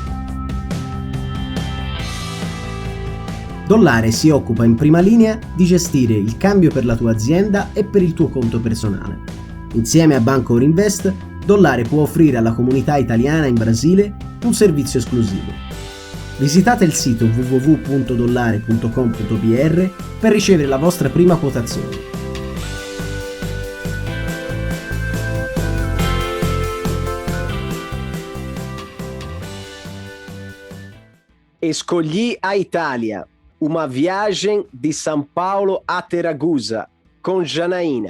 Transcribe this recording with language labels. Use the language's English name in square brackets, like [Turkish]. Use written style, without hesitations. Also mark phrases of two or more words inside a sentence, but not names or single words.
[Italian] Dollare si occupa in prima linea di gestire il cambio per la tua azienda e per il tuo conto personale. Insieme a Banco Orinvest, Dollare può offrire alla comunità italiana in Brasile un servizio esclusivo. Visitate il sito www.dollare.com.br per ricevere la vostra prima quotazione. [Portuguese] Escolhi a Itália, uma viagem de São Paulo a Ragusa, com Janaína.